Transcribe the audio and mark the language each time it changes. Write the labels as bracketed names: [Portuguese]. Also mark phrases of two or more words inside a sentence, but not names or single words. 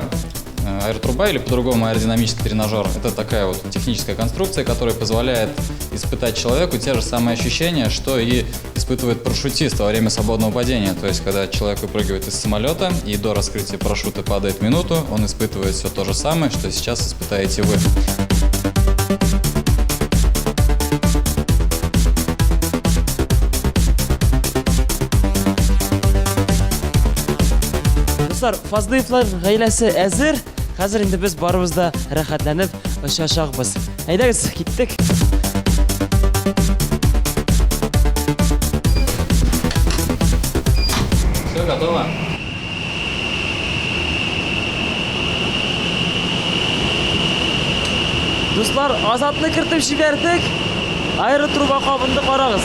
[Russian] Аэротруба или по-другому аэродинамический тренажер – это такая вот техническая конструкция, которая позволяет испытать человеку те же самые ощущения, что и испытывает парашютист во время свободного падения. То есть, когда человек выпрыгивает из самолета и до раскрытия парашюта падает минуту, он испытывает все то же самое, что сейчас испытаете вы. [Tatar] Дуслар, Фазлыевлар гаиләсе әзер. Хәзер инде без барыбыз да рәхәтләнеп очачакбыз. Әйдәгез, киттек. [Russian] Все готово? [Tatar] Дуслар, Азатны кертеп җибәрдек. Аэротруба кабынды, карагыз.